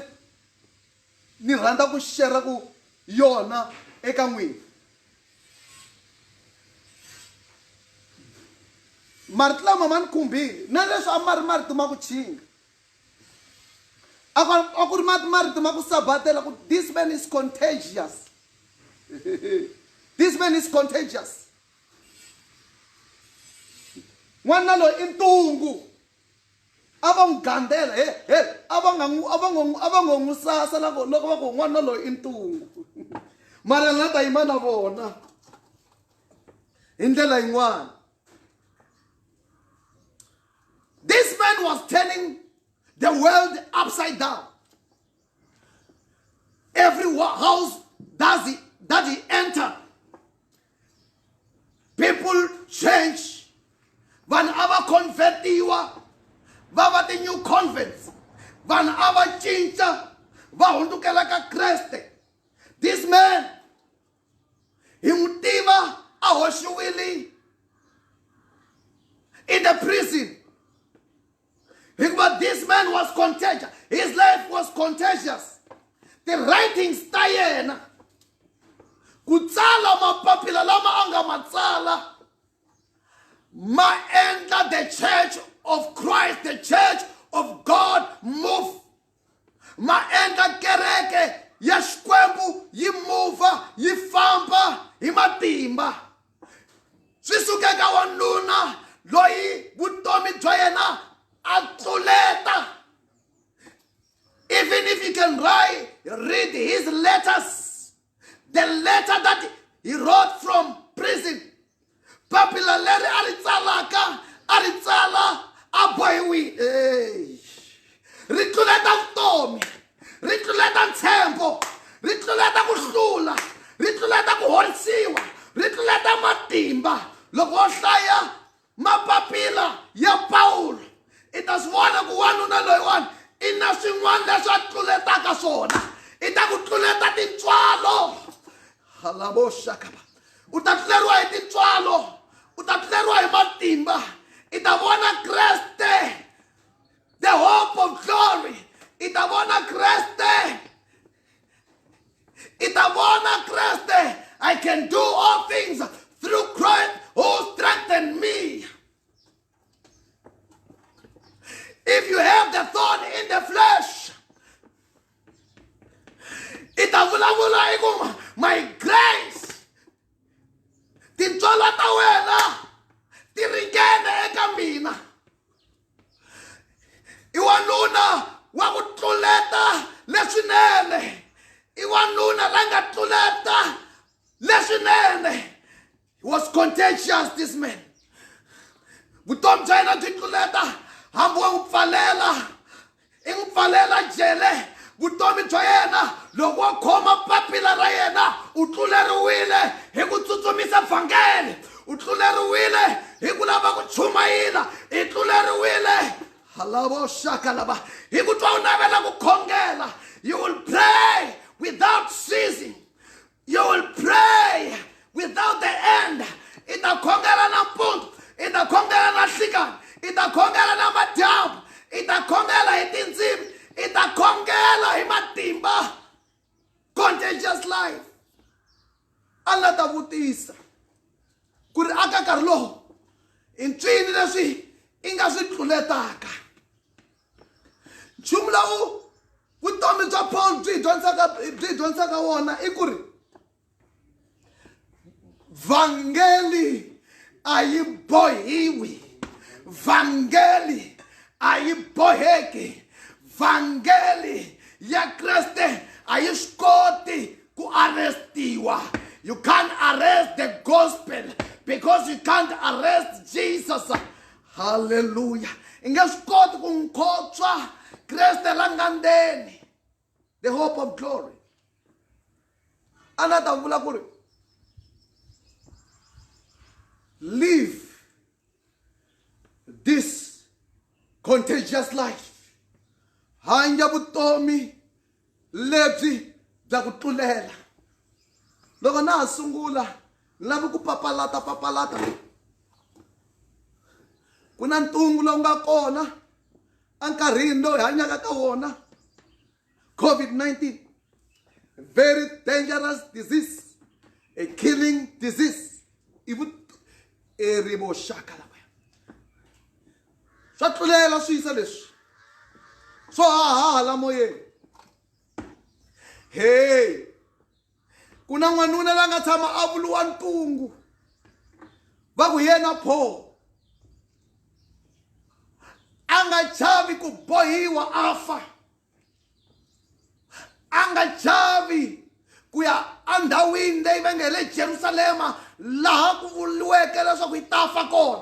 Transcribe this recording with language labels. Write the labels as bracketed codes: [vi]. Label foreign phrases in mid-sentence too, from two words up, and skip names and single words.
[ts] Ni rhandza ku share ku yona eka n'wina. Marito lama ma ni khumbile na leswi a ma ri marito ma ku chinga. A ku ri marito ma ku sabatela ku [en] this man is contagious. This man is contagious. [ts] N'wana loyi i ntungu. A va n'wi gandela a va ngo n'wi sasa loko va ku n'wana loyi i ntungu. Mara na ta yima na vona hi ndlela yin'wana. [en] This man was turning the world upside down. Every house that he entered, people change. [ts] Vanhu ava convertiwa va va ti [en] new converts. [ts] Vanhu ava cinca va hundukela ka Kreste. [en] This man [ts] hi n'wi tiva a hoxiwile [en] in the prison. Because this man was contagious. His life was contagious. The writings ta yena ku tsala mapapila lama a nga ma tsala ma endla the church of Christ, the church of God move. [ts] Ma endla kereke ya Xikwembu yi move yi famba hi matimba. Swi suka ka wanuna loyi vutomi bya yena a tluleta. [en] Even if you can read his letters, the letter that he wrote from prison, [ts] papila leri a ri tsalaka a ri tsala a bohiwi. Ri tluleta vutomi, ri tluleta ntshembo, ri tluleta ku hlula, ri tluleta ku horisiwa, ri tluleta matimba. Loko wo hlaya mapapila ya Paulo i ta swi vona ku wanuna loyiwani i na swin'wana leswi a tluletaka swona. I ta ku tluleta tintswalo. Halabo shakaba. U ta tluleriwa hi tintswalo, u ta tluleriwa hi matimba. I ta vona Kreste, [en] the hope of glory. [ts] I ta vona Kreste. I ta vona Kreste. [en] I can do all things through Christ who strengthened me. I if you have the thorn in the flesh, my grace, [ts] tintswala ta wena ti ringene eka mina. I wanuna wa ku tluleta leswinene. I wanuna la nga tluleta leswinene. [en] He was contagious, this man. [ts] Vutomi bya yena byi tluleta hambi wa n'wi pfalela, i n'wi pfalela jele. Vutomi bya yena loko wa khoma papila ra yena u tluleriwile hi ku tsutsumisa vhangeli, u tluleriwile hi ku lava ku chumayela, i tluleriwile halavo shaka lava hi ku twa u navela ku khongela. [en] You will pray without ceasing. You will pray without the end. [ts] Ita khongela nampundzu, ita khongela na nhlekani, ita khongela na madyambu, ita khongela hi tindzimi, ita khongela hi matimba. [en] Contagious life. [ts] Allah ta vutisa ku ri aka nkarhi lowu i ncini leswi i nga swi tluletaka. Nchumu lowu vutomi bya Paul byi dyondzaka wona i ku ri vhangeli a yi bohiwi, vhangeli a yi boheki, vhangeli ya Kreste a yi swi koti ku arrestiwa. [en] You can't arrest the gospel because you can't arrest Jesus. [ts] Hallelujah. I nge swi koti ku n'wi khotswa Kreste la nga ndzeni, [en] the hope of glory. [ts] A na ta vula ku ri [en] live this contagious life. [ts] Hanya vutomi lebyi bya ku tlulela. Loko na ha sungula lavi ku papalata ku na ntungu lowu nga kona enkarhini lowu hi hanyaka ka wona, [en] COVID-19, a very dangerous disease, a killing disease. [ts] Eribo shaka lava swa tlulela swi yisa leswi swo hahala moyeni. Hey, ku na n'wanuna la nga tshama a vuluwa ntungu va ku yena Paul a nga chavi ku bohiwa afa, a nga chavi ku ya andhawini leyi va nge le Jerusalema laha ku vuliweke leswaku hi ta fa kona.